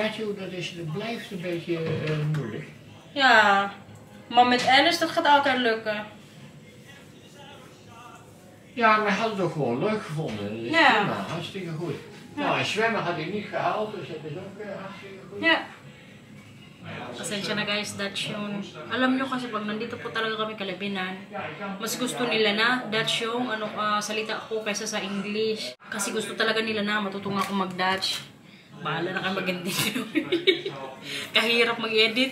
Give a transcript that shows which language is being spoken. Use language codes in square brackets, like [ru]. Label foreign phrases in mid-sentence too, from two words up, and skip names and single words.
[nl] Matthew, dat blijft een beetje moeilijk. Ja. Maar met Alice, dat gaat altijd lukken. Ja, maar hij had het ook gewoon leuk gevonden. Dat is Ja. prima, hartstikke goed. Nou, en zwemmen had hij niet gehaald, dus dat is ook hartstikke goed. [en] Yeah. [tl] Pasensya na guys, Dutch yung... Alam nyo kasi pag nandito po talaga kami Kalabinan, mas gusto nila na Dutch yung salita ko kaysa sa English. Kasi gusto talaga nila na matutunga ako mag-Dutch. Bahala na kayo mag-edit. Kahirap mag-edit.